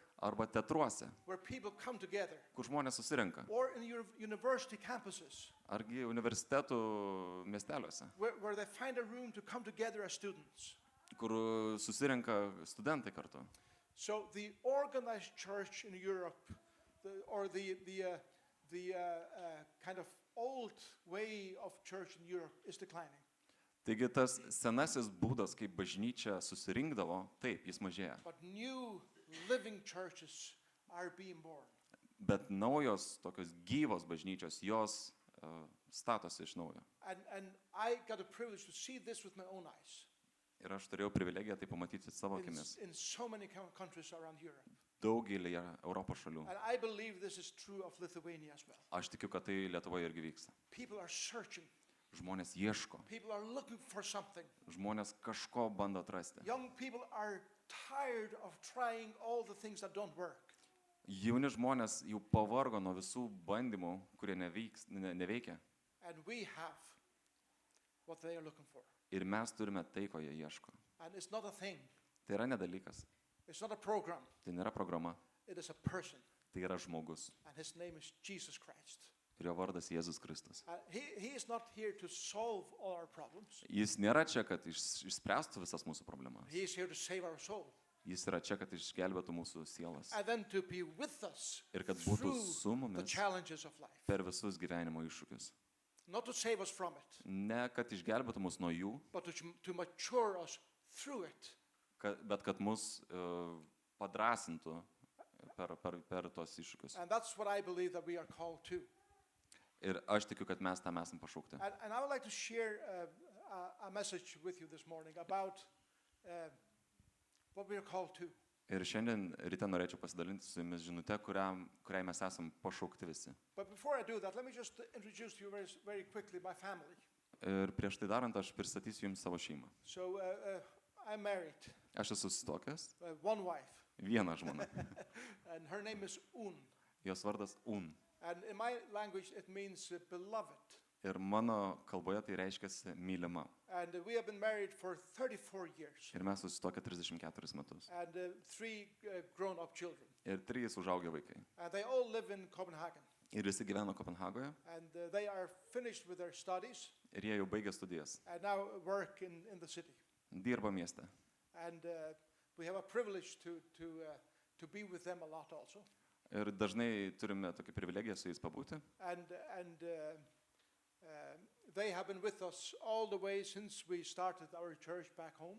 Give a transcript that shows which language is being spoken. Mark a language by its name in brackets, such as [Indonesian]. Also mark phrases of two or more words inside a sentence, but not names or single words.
[Lithuanian] arba teatruose, [English] where people come together. [Lithuanian] kur žmonės susirenka. [English] Or in university campuses [Lithuanian] Argi universitetų miesteliuose, [English] where they find a room to come together as students. [Lithuanian] kur susirenka studentai kartu. [English] So the organized church in Europe, the kind of old way of church in Europe is declining. [Lithuanian] Taigi tas senasis būdas, kaip bažnyčia susirinkdavo, taip, jis mažėja. [English] But new living churches are being born. [Lithuanian] Bet naujos, tokios gyvos bažnyčios, jos statosi iš naujo. [English] And I got a privilege to see this with my own eyes. [Lithuanian] Ir aš turėjau privilegiją tai pamatyti savo akimis. [English] In so many countries around Europe. [Lithuanian] Daugelį Europos šalių. [English] And I believe this is true of Lithuania as well. [Lithuanian] Aš tikiu, kad tai Lietuvoje irgi vyksta. [English] People are searching. [Lithuanian] Žmonės ieško. [English] People are looking for something. [Lithuanian] Žmonės kažko bando atrasti. [English] Young people are tired of trying all the things that don't work. [Lithuanian] Jauni žmonės jau pavargo nuo visų bandymų, kurie neveikia. [English] And we have what they are looking for. [Lithuanian] Ir mes turime tai, ko jie ieško. [English] And it's not a thing. [Lithuanian] Tai yra nedalykas. [English] It's not a program. [Lithuanian] Tai nėra programa. [English] It is a person. [Lithuanian] Tai yra žmogus. [English] And his name is Jesus Christ. [Lithuanian] Ir jo vardas Jėzus Kristus. [English] He is not here to solve all our problems. [Lithuanian] Jis nėra čia, kad išspręstų visas mūsų problemas. [English] He is here to save our soul. [Lithuanian] Jis yra čia, kad išgelbėtų mūsų sielas. [English] And then to be with us [Lithuanian] Ir kad būtų [English] through [Lithuanian] su [English] the [Lithuanian] mumis [English] challenges of life. [Lithuanian] per visus gyvenimo iššūkius. [English] Not to save us from it, [Lithuanian] Ne, kad išgelbėtų mus nuo jų, [English] but to mature us through it. [Lithuanian] bet kad mus padrasintų per tos iššūkius. [English] And that's what I believe that we are called to. [Lithuanian] Ir aš tikiu, kad mes tam esam pašaukti. [English] And I would like to share a message with you this morning about what we are called to. [Lithuanian] Ir šiandien ryte norėčiau pasidalinti su jumis žinute, kuriai mes esam pašaukti visi. [English] But before I do that, let me just introduce to you very quickly my family. [Lithuanian] Ir prieš tai darant, aš pristatysiu jums savo šeimą. [English] So I'm married, [Lithuanian] Aš esu susituokęs, [English] one wife, [Lithuanian] viena žmona. [English] and her name is Un. [Lithuanian] Jos vardas Un. [English] And in my language, it means beloved. [Lithuanian] Ir mano kalboje tai reiškia mylima. [English] And we have been married for 34 years. [Lithuanian] Ir mes susituokę 34 metus. [English] And 3 grown-up children. [Lithuanian] Ir 3 užaugę vaikai. [English] And they all live in Copenhagen. [Lithuanian] Ir visi gyvena Kopenhagoje. [English] And they are finished with their studies. [Lithuanian] Ir jie jau baigė studijas. [English] And now work in the city. [Lithuanian] Dirba mieste. [English] And we have a privilege to be with them a lot also. [Lithuanian] Ir dažnai turime tokią privilegiją su jais pabūti. [English] And they have been with us all the way since we started our church back home.